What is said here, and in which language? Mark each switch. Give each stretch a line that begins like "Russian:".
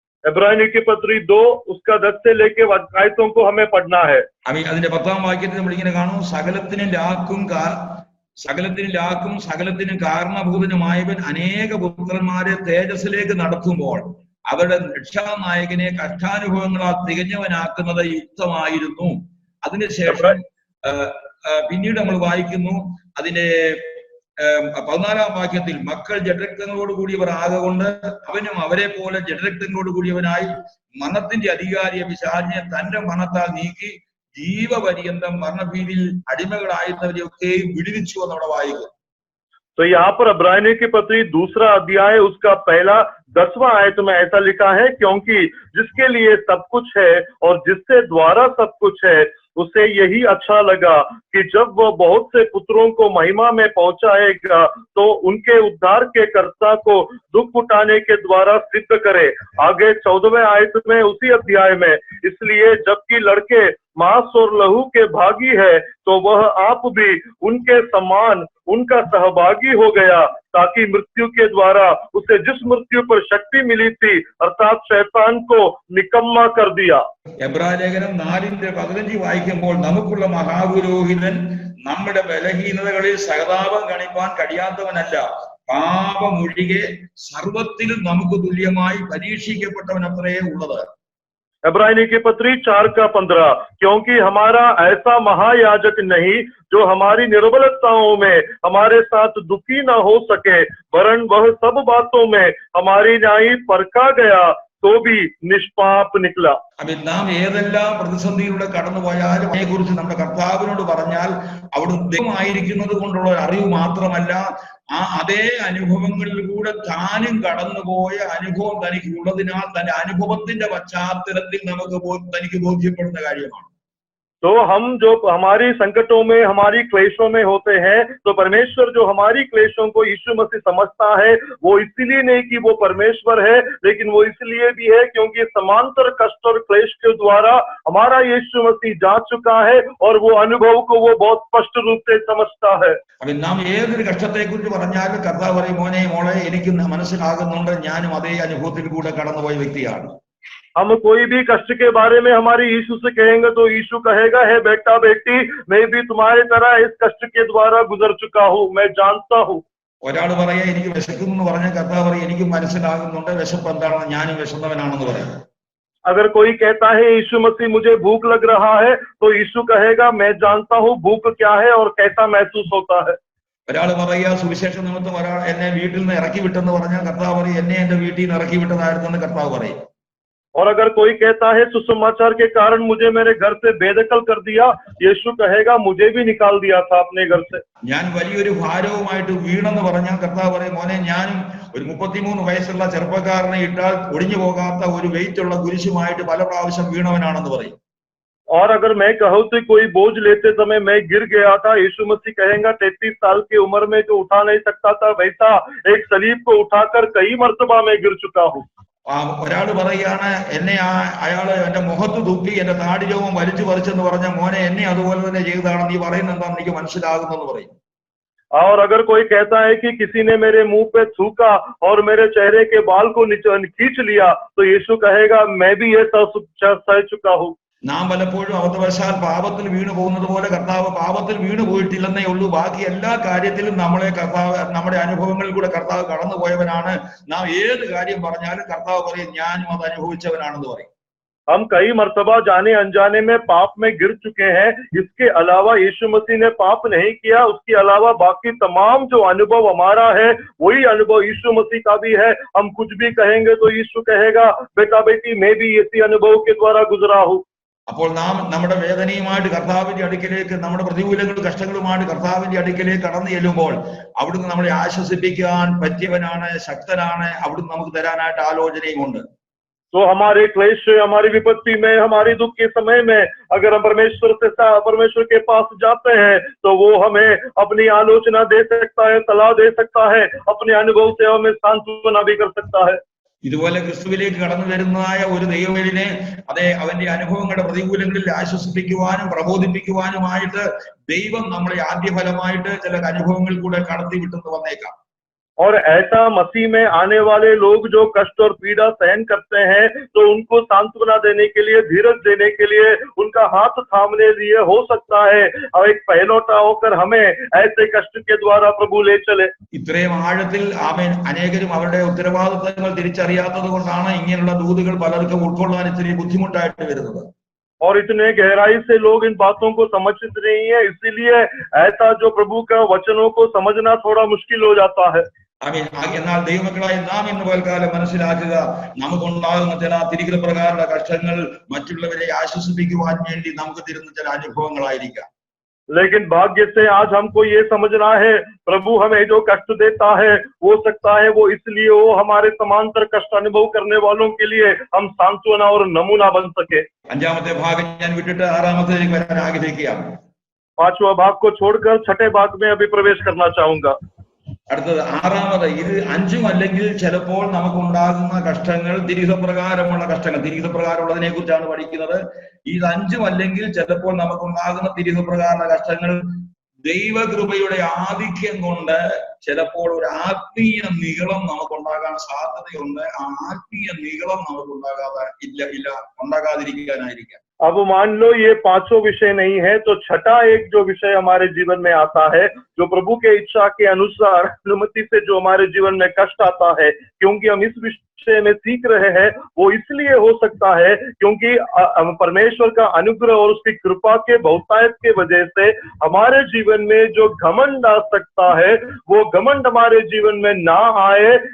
Hindi: इब्रानियों की पत्री 2 उसका 10 से लेके आयतों को हमें पढ़ना है।
Malayalam: ആമേൻ. അതിന്റെ 10ാം വാക്യത്തിൽ നമ്മൾ ഇങ്ങനെ കാണും, സകലത്തിനും ലാക്കും സകലത്തിനും കാരണഭൂതനുമായവൻ അനേക പുത്രന്മാരെ തേജസ്സിലേക്ക് നടത്തുമ്പോൾ അവരുടെ രക്ഷാനായകനെ കഷ്ടാനുഭവങ്ങളാൽ തികഞ്ഞവനാക്കുന്നത് യുക്തമായിരുന്നു. അതിനുശേഷം പിന്നീട് നമ്മൾ വായിക്കുന്നു അതിന്റെ 14ാം വാക്യത്തിൽ, മക്കൾ ജഡരക്തങ്ങളോട് കൂടിയവർ ആകൊണ്ട് അവനും അവരെ പോലെ ജഡരക്തങ്ങളോട് കൂടിയവനായി മരണത്തിന്റെ അധികാരിയെ പിശാചിനെ തന്റെ മരണത്താൽ നീക്കി ജീവപര്യന്തം മരണഭീതിയിൽ അടിമകളായിരുന്നവരെയൊക്കെ വിടുവിച്ചു എന്ന് അവിടെ വായിക്കും.
Hindi: तो यहाँ पर इब्रानियों की पत्री 2 अध्याय उसका पहला 10वां आयत में ऐसा लिखा है, क्योंकि जिसके लिए सब कुछ है और जिसके द्वारा सब कुछ है उसे यही अच्छा लगा कि जब वह बहुत से पुत्रों को महिमा में पहुंचाएगा तो उनके उद्धार के कर्ता को दुख उठाने के द्वारा सिद्ध करे। आगे 14वें आयत में उसी अध्याय में, इसलिए जबकि लड़के मांस और लहू के भागी है तो वह आप भी उनके समान उनका सहभागी हो गया, ताकि मृत्यु के द्वारा उसे जिस मृत्यु पर शक्ति मिली थी अर्थात शैतान को निकम्मा कर दिया।
Malayalam: എബ്രായ ലേഖനം 4:15 വായിക്കുമ്പോൾ, നമുക്കുള്ള മഹാപുരോഹിതൻ നമ്മുടെ ബലഹീനതകളിൽ സഹതാപം കാണിപ്പാൻ കഴിയാത്തവനല്ല, പാപമൊഴികെ സർവത്തിലും നമുക്ക് തുല്യമായി പരീക്ഷിക്കപ്പെട്ടവൻ അത്രയേ ഉള്ളത്.
Hindi: इब्रानी की पत्री 4:15, क्योंकि हमारा ऐसा महायाजक नहीं जो हमारी निर्बलताओं में हमारे साथ दुखी न हो सके, वरन वह सब बातों में हमारी न्याय परखा गया तो भी निष्पाप निकला।
Malayalam: അപ്പൊ നാം ഏതെല്ലാം പ്രതിസന്ധിയിലൂടെ കടന്നുപോയാലും അതിനെക്കുറിച്ച് നമ്മുടെ കർത്താവിനോട് പറഞ്ഞാൽ അവിടുന്ന് ദൈവമായിരിക്കുന്നത് കൊണ്ടുള്ള ഒരു അറിവ് മാത്രമല്ല, ആ അതേ അനുഭവങ്ങളിലൂടെ താനും കടന്നുപോയ അനുഭവം തനിക്ക് ഉള്ളതിനാൽ തന്റെ അനുഭവത്തിന്റെ പശ്ചാത്തലത്തിൽ തനിക്ക് ബോധ്യപ്പെടുന്ന കാര്യമാണ്.
Hindi: तो हम जो हमारी संकटों में हमारी क्लेशों में होते हैं, तो परमेश्वर जो हमारी क्लेशों को यीशु मसीह समझता है, वो इसलिए नहीं कि वो परमेश्वर है, लेकिन वो इसलिए भी है क्योंकि समांतर कष्ट और क्लेश के द्वारा हमारा यीशु मसीह जा चुका है और वो अनुभव को वो बहुत स्पष्ट रूप से समझता है।
Malayalam: അപ്പൊ നാം ഏതൊരു കഷ്ടത്തെ കുറിച്ച് പറഞ്ഞാലും കർത്താവ് പറയും, മോനെ മോളെ എനിക്ക് മനസ്സിലാകുന്നുണ്ട്, ഞാനും അതേ അനുഭവത്തിൽ കൂടെ കടന്നുപോയ വ്യക്തിയാണ്.
Hindi: हम कोई भी कष्ट के बारे में हमारे यीशु से कहेंगे तो यीशु कहेगा, है बेटा बेटी, मैं भी तुम्हारी तरह इस कष्ट के द्वारा गुजर चुका हूँ, मैं जानता हूँ।
Malayalam: ഒരാൾ പറയാ എനിക്ക് വിശക്കുന്നു എന്ന് പറഞ്ഞാൽ കർത്താവ് പറയും, എനിക്ക് മനസ്സിലാകുന്നുണ്ട് വിശപ്പ് എന്താണെന്ന്, ഞാനും വിശന്നവനാണെന്ന് പറയും.
Hindi: अगर कोई कहता है यीशु मसीह मुझे भूख लग रहा है, तो यीशु कहेगा मैं जानता हूँ भूख क्या है और कैसा महसूस होता है।
Malayalam: ഒരാൾ പറയാ സുവിശേഷ നിമിത്തം ഒരാൾ എന്നെ വീട്ടിൽ നിന്ന് ഇറക്കി വിട്ടെന്ന് പറഞ്ഞാൽ കർത്താവ് പറയും, എന്നെ എന്റെ വീട്ടിൽ നിന്ന് ഇറക്കി വിട്ടതായിരുന്നെന്ന് കർത്താവ് പറയും.
Hindi: और अगर कोई कहता है सुसमाचार के कारण मुझे मेरे घर से बेदखल कर दिया, यीशु कहेगा मुझे भी निकाल दिया था अपने घर से।
Malayalam: ഞാൻ വലിയൊരു ഭാരവുമായിട്ട് വീണെന്ന് പറഞ്ഞാൽ കർത്താവ് പറയും, മോനെ ഞാനും ഒരു 33 വയസ്സുള്ള ചെറുപ്പക്കാരനെ ഇട്ടാൽ ഒടിഞ്ഞു പോകാത്ത ഒരു വെയിറ്റ് ഉള്ള കുരിശുമായിട്ട് പല പ്രാവശ്യം വീണവനാണെന്ന് പറയും.
Hindi: और अगर मैं कहूँ तो कोई बोझ लेते समय मैं गिर गया था, यीशु मसीह कहेगा 33 साल की उम्र में जो उठा नहीं सकता था, वैसा एक सलीब को उठाकर कई मर्तबा में गिर चुका हूँ।
Malayalam: ഒരാൾ പറയാണ്, എന്നെ അയാള് എന്റെ മുഖത്ത് തുപ്പി എന്റെ താടി രോമം വലിച്ചു പറിച്ചെന്ന് പറഞ്ഞ, മോനെ എന്നെ അതുപോലെ തന്നെ ചെയ്തതാണ്, നീ പറയുന്നത് എന്താണെന്ന് എനിക്ക് മനസ്സിലാകുന്നെന്ന് പറയും.
Hindi: और अगर कोई कहता है कि किसी ने मेरे मुंह पे थूका और मेरे चेहरे के बाल को खींच लिया, तो यीशु कहेगा मैं भी ये सह चुका हूँ।
Malayalam: നാം പലപ്പോഴും അബദ്ധവശാൽ പാപത്തിൽ വീണു പോകുന്നത് പോലെ കർത്താവ് പാപത്തിൽ വീണു പോയിട്ടില്ലെന്നേ ഉള്ളൂ, ബാക്കി എല്ലാ കാര്യത്തിലും നമ്മുടെ അനുഭവങ്ങളിൽ കൂടെ കർത്താവ് കടന്നുപോയവനാണ്. നാം ഏത് കാര്യം പറഞ്ഞാലും കർത്താവ് പറയും, ഞാനും അത് അനുഭവിച്ചവനാണെന്ന് പറയും.
Hindi: हम कई मर्तबा जाने अनजाने में पाप में गिर चुके हैं, इसके अलावा यीशु मसीह ने पाप नहीं किया, उसके अलावा बाकी तमाम जो अनुभव हमारा है वही अनुभव यीशु मसीह का भी है। हम कुछ भी कहेंगे तो यीशु कहेगा बेटा बेटी मैं भी इसी अनुभव के द्वारा गुजरा हूँ।
Malayalam: അപ്പോൾ നാം നമ്മുടെ വേദനയുമായിട്ട് കർത്താവിന്റെ അടുക്കിലേക്ക്, നമ്മുടെ പ്രതികൂലങ്ങളും കഷ്ടങ്ങളുമായിട്ട് കർത്താവിന്റെ അടുക്കിലേക്ക് കടന്നു ചെല്ലുമ്പോൾ അവിടുന്ന് നമ്മളെ ആശ്വസിപ്പിക്കാൻ പറ്റിയവനാണ്, ശക്തനാണ്, അവിടുന്ന് നമുക്ക് തരാനായിട്ട് ആലോചനയുമുണ്ട്.
Hindi: तो हमारे क्लेश, हमारी विपत्ति में, हमारी दुख के समय में अगर हम परमेश्वर के पास जाते हैं तो वो हमें अपनी आलोचना दे सकता है, सलाह दे सकता है, अपने अनुभव से हमें सांत्वना भी कर सकता है।
Malayalam: ഇതുപോലെ ക്രിസ്തുവിലേക്ക് കടന്നു വരുന്നതായ ഒരു ദൈവവേദിനെ അവന്റെ അനുഭവങ്ങളുടെ പ്രതികൂലങ്ങളിൽ ആശ്വസിപ്പിക്കുവാനും പ്രബോധിപ്പിക്കുവാനുമായിട്ട് ദൈവം നമ്മളെ ആദ്യഫലമായിട്ട് ചില അനുഭവങ്ങൾ കൂടെ കടത്തി വിട്ടെന്ന് വന്നേക്കാം.
Hindi: और ऐसा मसीह में आने वाले लोग जो कष्ट और पीड़ा सहन करते हैं, तो उनको सांत्वना देने के लिए, धीरज देने के लिए, उनका हाथ थामने लिए हो सकता है और एक पहलौठा होकर हमें ऐसे कष्ट के द्वारा प्रभु ले चले।
Malayalam: ഇത്രയും ആഴത്തിൽ അനേകരും അവരുടെ ഉത്തരവാദിത്തങ്ങൾ തിരിച്ചറിയാത്തത് കൊണ്ടാണ് ഇങ്ങനെയുള്ള ദൂതുകൾ പലർക്കും ഉൾക്കൊള്ളാൻ ഇത്തിരി ബുദ്ധിമുട്ടായിട്ട് വരുന്നത്.
Hindi: और इतने गहराई से लोग इन बातों को समझते नहीं है, इसीलिए ऐसा जो प्रभु का वचनों को समझना थोड़ा मुश्किल हो जाता है।
Malayalam: എന്നാൽ ദൈവമക്കളായി നാം ഇന്ന് പൽക്കാലം മനസ്സിലാക്കുക, നമുക്കുണ്ടാകുന്ന ചില തിരികൃപ്രകാരമുള്ള കഷ്ടങ്ങൾ മറ്റുള്ളവരെ ആശ്വസിപ്പിക്കുവാൻ വേണ്ടി നമുക്ക് തരുന്ന ചില അനുഭവങ്ങളായിരിക്കാം.
Hindi: लेकिन भाग्य से आज हमको ये समझना है, प्रभु हमें जो कष्ट देता है हो सकता है वो इसलिए हो हमारे समांतर कष्ट अनुभव करने वालों के लिए हम सांत्वना और नमूना बन सके।
Malayalam: അഞ്ചാമത്തെ ഭാഗം ഞാൻ വിട്ടിട്ട് ആറാമത്തേക്ക് വരാൻ ആഗ്രഹിക്കുകയാണ്.
Hindi: 5वां भाग को छोड़कर 6ठे भाग में अभी प्रवेश करना चाहूंगा।
Malayalam: അടുത്തത് ആറാമത്, ഇത് 5ഉം അല്ലെങ്കിൽ ചിലപ്പോൾ നമുക്കുണ്ടാകുന്ന കഷ്ടങ്ങൾ തിരികപ്രകാരമുള്ള കഷ്ടങ്ങൾ, തിരികപ്രകാരമുള്ളതിനെ കുറിച്ചാണ് പഠിക്കുന്നത്. ഇത് 5ഉം അല്ലെങ്കിൽ ചിലപ്പോൾ നമുക്കുണ്ടാകുന്ന തിരികപ്രകാരമുള്ള കഷ്ടങ്ങൾ ദൈവകൃപയുടെ ആധിക്യം കൊണ്ട് ചിലപ്പോൾ ഒരു ആത്മീയ നിഗളം നമുക്കുണ്ടാകാൻ സാധ്യതയുണ്ട്. ആ ആത്മീയ നിഗളം നമുക്കുണ്ടാകാതെ ഉണ്ടാകാതിരിക്കാനായിരിക്കാം.
Hindi: अब मान लो ये 5 विषय नहीं है, तो 6ठा एक जो विषय हमारे जीवन में आता है, जो जो प्रभु के इच्छा के अनुसार अनुमति से जो हमारे जीवन में कष्ट आता है, क्योंकि हम इस विषय में सीख रहे हैं, वो इसलिए हो सकता है क्योंकि परमेश्वर का अनुग्रह और उसकी कृपा के बहुतायत के वजह से हमारे जीवन में जो घमंड आ सकता है, वो घमंड हमारे जीवन में ना आए।